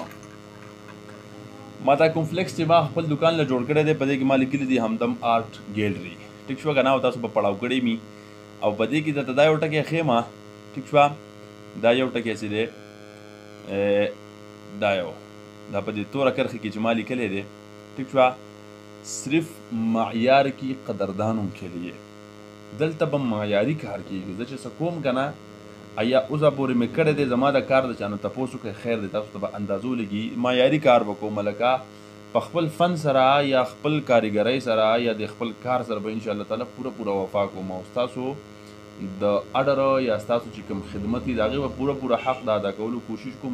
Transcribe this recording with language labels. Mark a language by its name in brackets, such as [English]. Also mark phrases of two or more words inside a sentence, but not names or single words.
[Pashto] ما دا کوم فلیکس چې ما خپل دکان له جوړ کړی دی په دې کې ما لیکلي دي همدم آرټ ګیلري، ټیک شوه که نه، او تاسو په پړاو کړی مي او په دې کې درته دا یو ټکی ښیم، ټیک شوه، دا یو ټکی چې دی دا یو دا په دې توره کرښې کې چې ما لیکلی دی، ټیک شوه، [Urdu] صرف معیار کی قدردانوں کے لیے. [Pashto] دلته به معیاري کار کېږي. زه چې څه کوم که نه یا اوسه پورې مې کړی دی زما د کار د چا نه تپوس وکړئ، خیر دی، تاسو ته به اندازو لګي. معیاري کار به کوم لکه په خپل فن سره یا خپل کاریګرۍ سره یا د خپل کار سره به انشاءالله تعالی پوره وفا کوم او ستاسو د اډر یا ستاسو چې کوم خدمت دي د هغې به پوره حق د ادا کولو کوشش کوم.